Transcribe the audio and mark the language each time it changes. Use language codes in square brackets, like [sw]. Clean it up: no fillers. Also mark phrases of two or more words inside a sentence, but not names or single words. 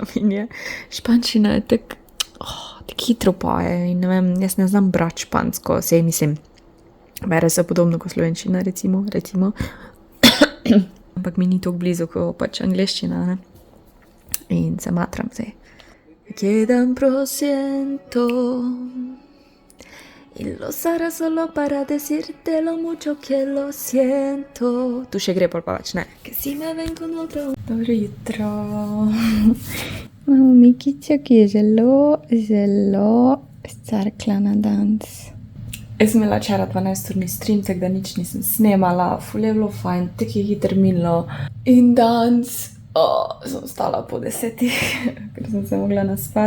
[sl] In je španščina je tako hitro poje in ne vem, jaz ne znam brati špansko, sej mislim, bere se podobno kot slovenščina, recimo. Ampak mi ni tako blizu, kot pač angleščina, ne? In se matram zdaj. [es] Quedan prosiento y lo haré solo para decirte lo mucho que lo siento. [sl] Tu še gre pol pa več, ne? [es] Que si me ven con otro. [sl] Dobro jutro. Imamo Mikico, ki je zelo starkla na dans. Jaz sem imela včeraj 12-urni stream, tako da nič nisem snemala, ful je bilo fajn, tako je hitro minilo. In danes sem stala po 10, ker sem se mogla naspat.